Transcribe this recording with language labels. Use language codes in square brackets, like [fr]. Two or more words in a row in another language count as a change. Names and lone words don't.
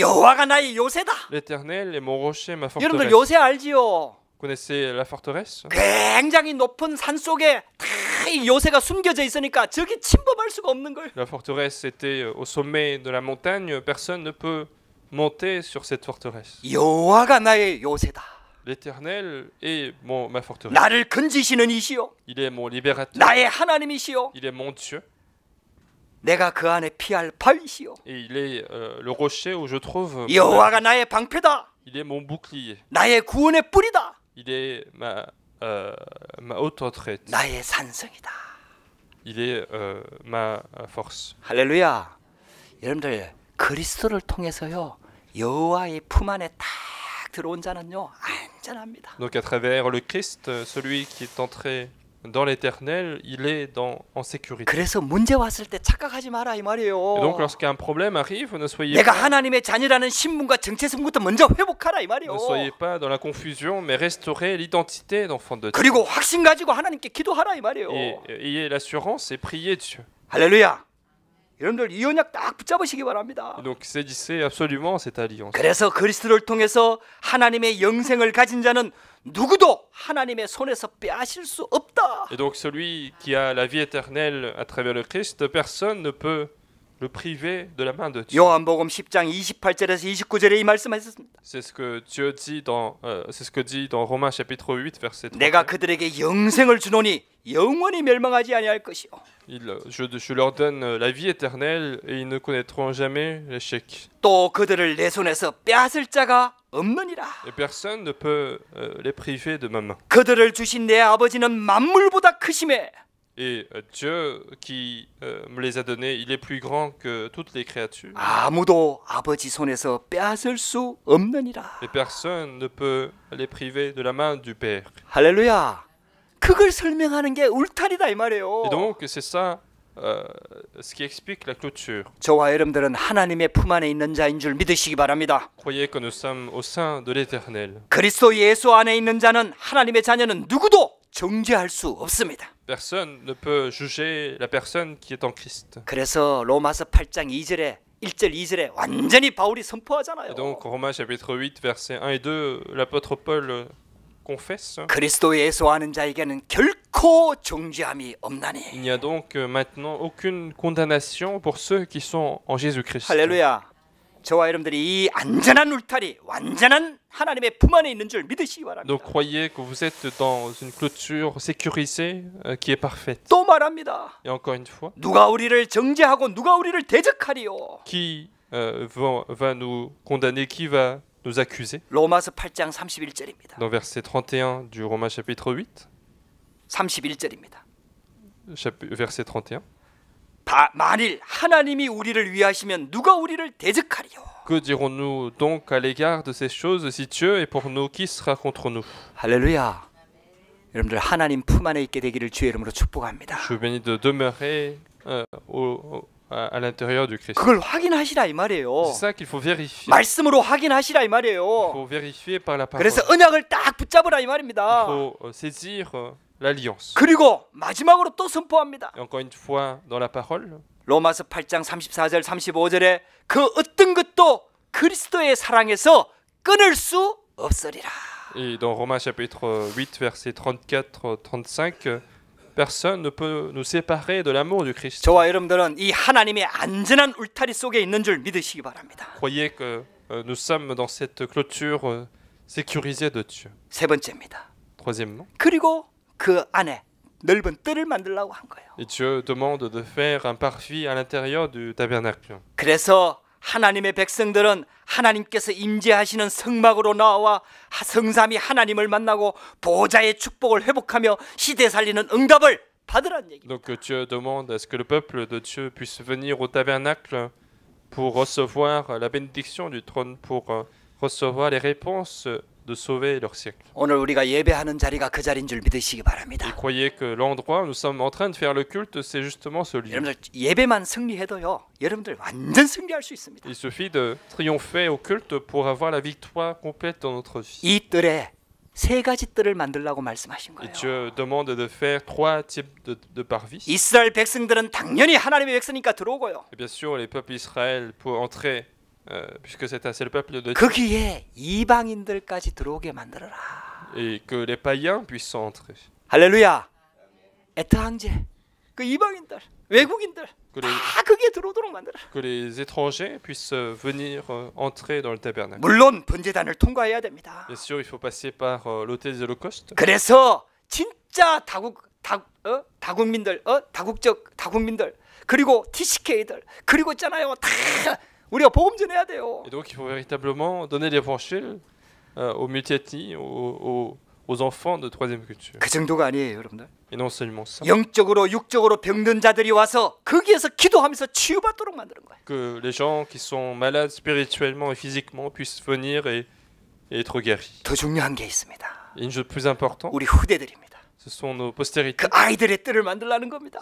[ko] 여호와가 나의 요새다. [fr] L'Éternel est mon rocher, ma [ko] 여러분들 [fr] forteresse. [ko] 요새 알지요? [fr] Connaissez la forteresse? [ko] 굉장히 높은 산 속에 이 요새가 숨겨져 있으니까 저기 침범할 수가 없는 거예요. [fr] La forteresse était au sommet de la montagne. Personne ne peut monter sur cette forteresse. [ko] 여호와가 나의 요새다. [fr] L'Éternel est ma forteresse. [ko] 나를 건지시는 이시요. [fr] Il est mon libérateur. [ko] 나의 하나님이시요. [fr] Il est mon Dieu. [ko] 내가 그 안에 피할 바위시요. [fr] Et il est le rocher où je trouve. [ko] 여호와가 나의 방패다. [fr] Il est mon bouclier. [ko] 나의 구원의 뿌리다. [fr] Il est ma haute retraite. [ko] 나의 산성이다. [fr] Il est ma force. [ko] 할렐루야. 여러분들 그리스도를 통해서요 여호와의 품 안에 딱 들어온 자는요 안전합니다. [fr] Donc à travers le Christ, celui qui est entré dans l'Éternel, il est en sécurité. [ko] 그래서 문제 왔을 때 착각하지 마라 이 말이에요. [fr] Et donc lorsqu'un problème arrive, ne soyez [ko] 내가 [fr] pas [ko] 하나님의 자녀라는 신분과 정체성부터 먼저 회복하라 이 말이에요. [fr] Ne soyez pas dans la confusion, mais restaurez l'identité d'enfant de Dieu. [ko] 그리고 확신 가지고 하나님께 기도하라 이 말이에요. [fr] Et ayez l'assurance et priez Dieu. [ko] 할렐루야. 여러분들 이 언약 딱 붙잡으시기 바랍니다. [fr] Et donc saisissez absolument cette alliance. [ko] 그래서 그리스도를 통해서 하나님의 영생을 가진 자는 누구도 하나님의 손에서 빼앗을 수 없다. [fr] Et donc celui qui a la vie éternelle à travers le Christ, personne ne peut le priver de la main de Dieu. [ko] 요한복음 10장 28절에서 29절에 이 말씀하셨습니다. [fr] C'est ce que Dieu dit c'est ce que dit dans Romains chapitre 8 verset 3. [ko] 내가 그들에게 영생을 주노니 영원히 멸망하지 아니할 것이요. [fr] Je leur donne la vie éternelle et ils ne connaîtront jamais l'échec. [ko] 또 그들을 내 손에서 빼앗을 자가 없느니라. [fr] Et personne ne peut les priver de ma main. [ko] 그들을 주신 내 아버지는 만물보다 크심에 [fr] Et Dieu qui me les a donnés, il est plus grand que toutes les créatures. [ko] 아무도 아버지 손에서 빼앗을 수 없느니라. [fr] Et personne ne peut les priver de la main du Père. [ko] 할렐루야. 그걸 설명하는 게 울타리다 이 말이에요. [fr] Et donc c'est ça ce qui explique la clôture. [ko] 저와 여러분들은 하나님의 품 안에 있는 자인 줄 믿으시기 바랍니다. [fr] Croyez que nous sommes au sein de l'Éternel. [ko] 그리스도 예수 안에 있는 자는 하나님의 자녀는 누구도 정죄할 수 없습니다. [fr] Personne ne peut juger la personne qui est en Christ. [ko] 그래서 로마서 8장 2절에 1절 2절에 완전히 바울이 선포하잖아요. [fr] Et donc Romains chapitre 8 versets 1 et 2, l'apôtre Paul confesse. [ko] 그리스도 예수 아는 자에게는 결코 정죄함이 없나니. [fr] Il n'y a donc maintenant aucune condamnation pour ceux qui sont en Jésus-Christ. [ko] 할렐루야. 저와 여러분들이 이 안전한 울타리, 완전한 하나님의 품 안에 있는 줄 믿으시기 바랍니다. [fr] Donc croyez que vous êtes dans une clôture sécurisée qui est parfaite. [ko] 또 말합니다. [fr] Et encore une fois, [ko] 누가 우리를 정죄하고 누가 우리를 대적하리요? [fr] qui va nous condamner, qui va nous accuser? [ko] 로마서 8장 31절입니다. [fr] Dans verset 31 du Romains chapitre 8, [ko] 31절입니다. [fr] verset 31. [ko] 만일 하나님이 우리를 위하시면 누가 우리를 대적하리요? [fr] Que dirons-nous donc à l'égard de ces choses? Si Dieu est pour nous, qui sera contre nous? [ko] 할렐루야. 여러분들 하나님 품 안에 있게 되기를 주의 이름으로 축복합니다. [fr] Je vous bénis de demeurer à l'intérieur du Christ. [ko] 그걸 확인하시라 이 말이에요. [fr] C'est ça qu'il faut vérifier. [ko] 말씀으로 확인하시라 이 [fr] Il [ko] 말이에요. [fr] faut vérifier par la parole. [ko] 그래서 언약을 딱 붙잡으라 이 [fr] Il [ko] 말입니다. [fr] faut saisir l'alliance. [ko] 그리고 마지막으로 또 선포합니다. [fr] Et encore une fois, dans la parole, [ko] 로마서 8장 34절 35절에 그 어떤 것도 그리스도의 사랑에서 끊을 수 없으리라. [fr] et dans Romains chapitre 8, versets 34-35, personne ne peut nous séparer de l'amour du Christ. [ko] 저와 여러분들은 이 하나님의 안전한 울타리 속에 있는 줄 믿으시기 바랍니다. [fr] Croyez que nous sommes dans cette clôture sécurisée de Dieu. [ko] 세 번째입니다. [fr] Troisièmement, [ko] 그리고 그 안에 넓은 뜰을 만들려고 한 거예요. [fr] et Dieu demande de faire un parvis à l'intérieur du tabernacle. [ko] 그래서 하나님의 백성들은 하나님께서 임재하시는 성막으로 나와 성삼위 하나님을 만나고 보좌의 축복을 회복하며 시대 살리는 응답을 받으라는 얘기입니다. [fr] Donc Dieu demande à ce que le peuple de Dieu puisse venir au tabernacle pour recevoir la bénédiction du trône, pour recevoir les réponses de sauver leur siècle. [ko] 오늘 우리가 예배하는 자리가 그 자리인 줄 믿으시기 [fr] Et [ko] 바랍니다. [fr] croyez que l'endroit où nous sommes en train de faire le culte, c'est justement ce lieu. [ko] 여러분들 예배만 승리해도요, 여러분들 완전 승리할 수 있습니다. [fr] Il suffit de triompher au culte pour avoir la victoire complète dans notre vie. [ko] 이 뜰에 세 가지 뜰을 만들라고 말씀하신 [fr] Et [ko] 거예요. [fr] Dieu demande de faire trois types de parvis. [ko] 이스라엘 백성들은 당연히 하나님의 백성이니까 들어오고요. [fr] Et bien sûr, les peuples d'Israël pour entrer, puisque c'est le peuple de Dieu, [ko] 거기에 이방인들까지 들어오게 만들어라. [fr] et que les païens puissent entrer. [ko] 할렐루야. 에트 황제, 그 이방인들, 외국인들 [fr] Que les, [ko] 다 거기에 들어오도록 만들어라. [fr] que les étrangers puissent venir entrer dans le tabernacle. [ko] 물론 번제단을 통과해야 됩니다. [fr] Bien sûr, il faut passer par l'autel des holocaustes. [ko] 그래서 진짜 다국민들 그리고 TCK들 그리고 있잖아요. 다 우리가 복음 전해야 돼요. [fr] Et donc, il faut véritablement donner l'évangile aux multi-ethnies, aux enfants de troisième culture. [ko] 그 정도가 아니에요, 여러분들. [fr] Et non seulement ça, [ko] 영적으로 육적으로 병든 자들이 와서 거기에서 기도하면서 치유받도록 만드는 거예요. [fr] que les gens qui sont malades spirituellement et physiquement puissent venir et être guéris. [ko] 더 중요한 게 있습니다. [fr] Et une chose plus importante, [ko] 우리 후대들입니다. [fr] ce sont nos postérités. [ko] 그 아이들의 뜰을 만들라는 겁니다.